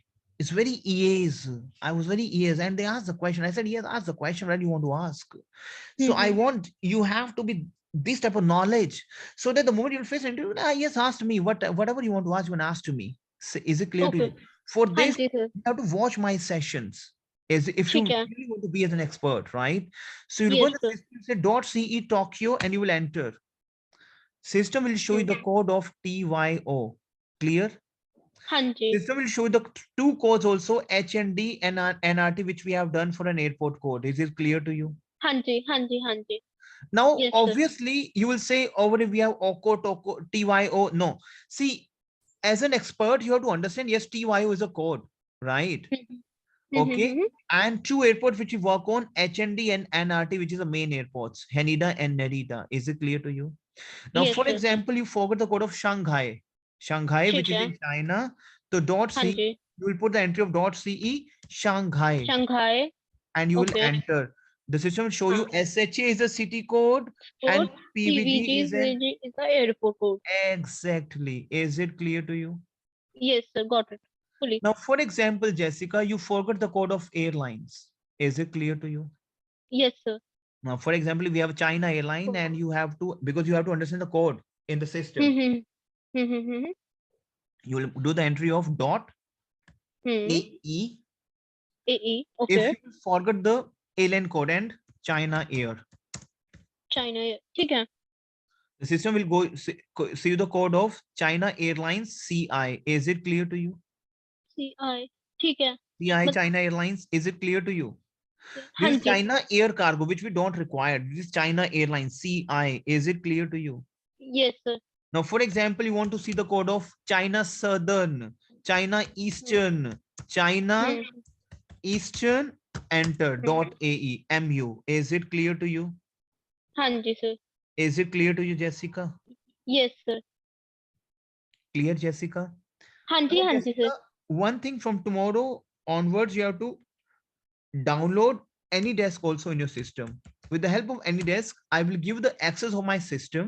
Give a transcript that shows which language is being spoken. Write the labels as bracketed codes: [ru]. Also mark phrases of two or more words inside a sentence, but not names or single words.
[en] It's very ease. I was very ease. And they asked the question. I said, yes, ask the question that you want to ask. So I want, you have to be this type of knowledge so that the moment you'll face an interview, yes, ask me whatever you want to ask, you can ask to me. So is it clear to Okay. you? For [hi] हाँ [en] this, [hi] जी सर. [en] you have to watch my sessions. Is if you [hi] ठीक है. [en] really want to be as an expert, right? So you go Yes to the sir. system, say .ce Tokyo, and you will enter. System will show you the code of TYO. Clear? [hi] हाँ जी [en] System will show you the two codes also, HND and NRT, which we have done for an airport code. Is it clear to you? [hi] हाँ जी हाँ जी हाँ जी [en] Now, yes sir obviously, you will say over here we have OCO, TOCO, TYO. No. See, as an expert, you have to understand, yes, TYO is a code, right? Okay. And two airports which we work on, HND and NRT, which is the main airports, Haneda and Narita. Is it clear to you? Now, yes for sir example, you forgot the code of Shanghai. Shanghai, which [hi] ठीक [en] is [hi] है [en] in China. So dot [hi] हाँ [en] C, [hi] जी [en] you will put the entry of dot CE, Shanghai, शंघाई and you will okay enter. The system will show you [hi] हाँ [en] SHA is the city code [hi] और [en] and PVG is an PVG is the airport code exactly. Is it clear to you? yes sir got it fully Now, for example, Jessica, you forgot the code of airlines. Is it clear to you? yes sir Now, for example, we have China airline and you have to, because you have to understand the code in the system, हम्म हम्म you will do the entry of dot AE. AE If okay you forget the airline code and China Air, [hi] China ठीक है [en] the system will see the code of China Airlines CI. Is it clear to you? [hi] CI ठीक है [en] CI [hi] मत [en] China Airlines. Is it clear to you? [hi] हाँ [en] This is [hi] जी [en] China Air Cargo, which we don't require. This is China Airlines CI. Is it clear to you? yes sir Now, for example, you want to see the code of China Southern, China Eastern, China हम्म Eastern, enter हम्म dot AE MU. Is it clear to you? [hi] हाँ जी sir [en] Is it clear to you, Jessica? yes sir Clear, Jessica? [hi] हाँ [en] Now, [hi] जी sir [en] Jessica, one thing from tomorrow onwards, you have to download AnyDesk also in your system. With the help of AnyDesk, I will give the access of my system.